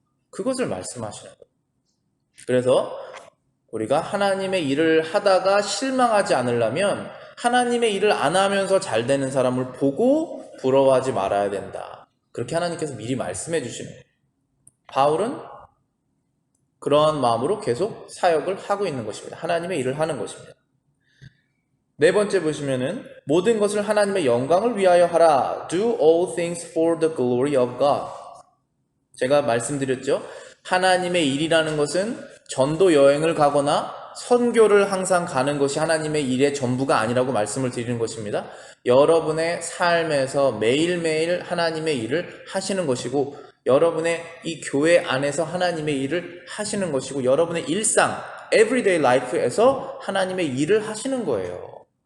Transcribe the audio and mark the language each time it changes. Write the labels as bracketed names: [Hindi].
[Korean] 그것을 말씀하시는 거예요. 그래서 우리가 하나님의 일을 하다가 실망하지 않으려면 하나님의 일을 안 하면서 잘 되는 사람을 보고 부러워하지 말아야 된다. 그렇게 하나님께서 미리 말씀해 주시는 거예요. 바울은 그러한 마음으로 계속 사역을 하고 있는 것입니다. 하나님의 일을 하는 것입니다. 네 번째 보시면은 모든 것을 하나님의 영광을 위하여 하라. [English] Do all things for the glory of God. [Korean] 제가 말씀드렸죠. 하나님의 일이라는 것은 전도 여행을 가거나 선교를 항상 가는 것이 하나님의 일의 전부가 아니라고 말씀을 드리는 것입니다. 여러분의 삶에서 매일매일 하나님의 일을 하시는 것이고 여러분의 이 교회 안에서 하나님의 일을 하시는 것이고 여러분의 일상, [English] everyday life [Korean] 에서 하나님의 일을 하시는 거예요.